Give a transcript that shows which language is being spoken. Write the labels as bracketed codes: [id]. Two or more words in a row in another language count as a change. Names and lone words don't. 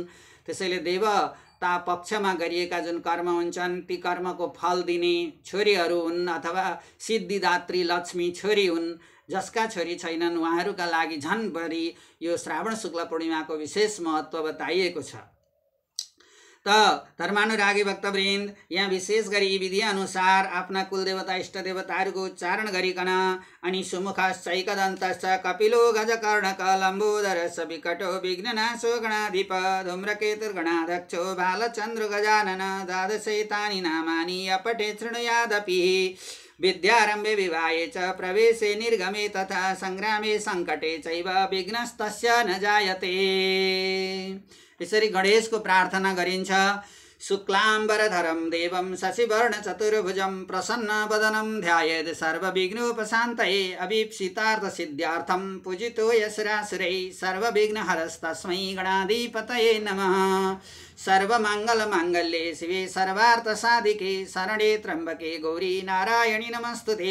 [ne] त्यसैले देवता पक्षमा गरिएका जुन कर्म हुन्छन् ती कर्मको फल दिने छोरीहरू हुन् अथवा सिद्धिदात्री लक्ष्मी छोरी हुन्। जसका छोरी छैनन् उहाँहरूका लागि झन् बढी यो श्रावण शुक्ल पूर्णिमाको विशेष महत्त्व बताइएको छ। त धर्मानुरागी भक्तवृन्द, यहाँ विशेष गरी यी विधि अनुसार आफ्ना कुलदेवता इष्टदेवताहरूको उच्चारण गरिकन अनि [sa] सुमुखश्चैकदन्तश्च कपिलो गजकर्णक लम्बोदरश्च विकटो विघ्ननाशो गणाधिप धूम्रकेतुर्गणाध्यक्षो बालचन्द्र गजानन द्वादशैतानि नामानि अपठे शृणुयादपि विद्यारम्भे विवाहे च प्रवेशे निर्गमे तथा सङ्ग्रामे सङ्कटे चैव विघ्नस्तस्य न जायते। [ne] यसरी गणेशको प्रार्थना गरिन्छ। [sa] शुक्लाम्बरधरं देवं शशिवर्ण चतुर्भुजं प्रसन्नवदनं ध्यायेत् सर्वविघ्नोपशान्तये अभीप्सितार्थसिद्ध्यार्थं पूजितो यशरासुरैः सर्वविघ्नहरस्तस्मै गणाधिपतये नमः। सर्वमङ्गलमाङ्गल्ये शिवे सर्वार्थसाधिके शरणे त्र्यम्बके गौरी नारायणि नमस्तुते।